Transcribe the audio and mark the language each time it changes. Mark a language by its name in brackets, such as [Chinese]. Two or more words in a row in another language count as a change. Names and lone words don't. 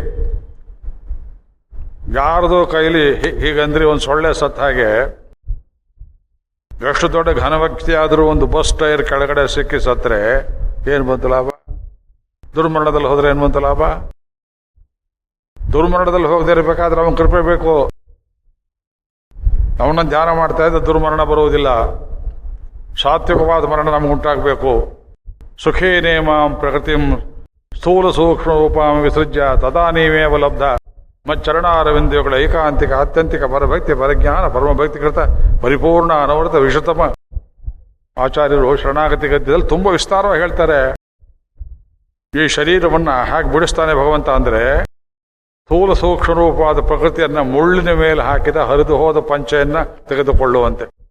[Kannada] ಯಾರ್ದು ಕೈಲಿ ಹೀಗಂದ್ರಿ ಒಂದು ಸೊಳ್ಳೆ ಸತ್ತ ಹಾಗೆ ಎಷ್ಟು ದೊಡ್ಡ ಘನವ್ಯಕ್ತಿ ಆದರೂ ಒಂದು ಬಸ್ ಟೈರ್ ಕೆಳಗಡೆ ಸಿಕ್ಕಿ ಸತ್ರೆ ಏನು ಬಂತು ಲಾಭ? ದುರ್ಮರಣದಲ್ಲಿ ಹೋದ್ರೆ ಏನು ಬಂತು ಲಾಭ? ದುರ್ಮರಣದಲ್ಲಿ ಹೋಗದೆ ಇರಬೇಕಾದ್ರೆ ಅವನ ಕೃಪೆ ಬೇಕು. ಅವನ ಧ್ಯಾನ ಮಾಡ್ತಾ ಇದ್ದ ದುರ್ಮರಣ ಬರುವುದಿಲ್ಲ. ಸಾತ್ವಿಕವಾದ ಮರಣ ನಮಗುಂಟಾಗಬೇಕು. [Sanskrit] ಸುಖೇ ನೇಮಾಂ ಪ್ರಕೃತಿಂ ಸ್ಥೂಲ ಸೂಕ್ಷ್ಮ ರೂಪಾಂ ವಿಸೃಜ್ಯ ತದಾ ನೀವೇವ ಲಬ್ಧ ಮಚ್ಚರಣಾರವಿಂದಗಳ ಏಕಾಂತಿಕ ಆತ್ಯಂತಿಕ ಪರಭಕ್ತಿ ಪರಜ್ಞಾನ ಪರಮಭಕ್ತಿಕೃತ ಪರಿಪೂರ್ಣ ಅನವರತ ವಿಷತಮ. [Kannada] ಆಚಾರ್ಯರು ಶರಣಾಗತಿ ಗದ್ಯದಲ್ಲಿ ತುಂಬ ವಿಸ್ತಾರವಾಗಿ ಹೇಳ್ತಾರೆ. ಈ ಶರೀರವನ್ನ ಹಾಕಿ ಬಿಡಿಸ್ತಾನೆ ಭಗವಂತ ಅಂದ್ರೆ ಸ್ಥೂಲ ಸೂಕ್ಷ್ಮ ರೂಪವಾದ ಪ್ರಕೃತಿಯನ್ನ ಮುಳ್ಳಿನ ಮೇಲೆ ಹಾಕಿದ ಹರಿದು ಹೋದ ಪಂಚೆಯನ್ನ ತೆಗೆದುಕೊಳ್ಳುವಂತೆ.